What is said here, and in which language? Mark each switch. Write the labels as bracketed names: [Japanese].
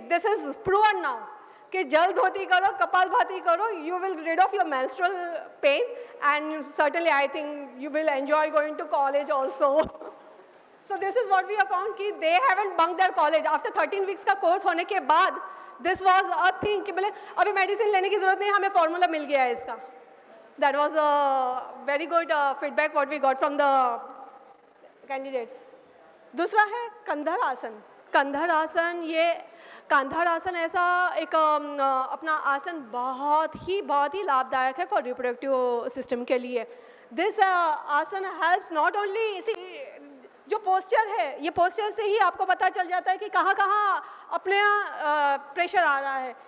[English] this is proven now कि [Hindi] जल धोती करो, कपाल भाती करो, [English] You will rid of your menstrual pain and certainly I think you will enjoy going to college also. So this is what we have found कि they haven't bunked their college. After 13 weeks [Hindi] का course होने के बाद [English] this was a thing [Hindi] कि बोले अभी medicine लेने की ज़रूरत नहीं, हमें फॉर्मूला मिल गया है इसका. [English] That was a very good feedback what we got from the candidates. [Hindi] दूसरा है कंधर आसन. कंधर आसन, ये कंधर आसन ऐसा एक अपना आसन बहुत ही लाभदायक है फॉर रिप्रोडक्टिव सिस्टम के लिए. [English] this asana helps not only, [Hindi] जो पोस्चर है, ये पोस्चर से ही आपको पता चल जाता है कि कहाँ अपने प्रेशर आ रहा है.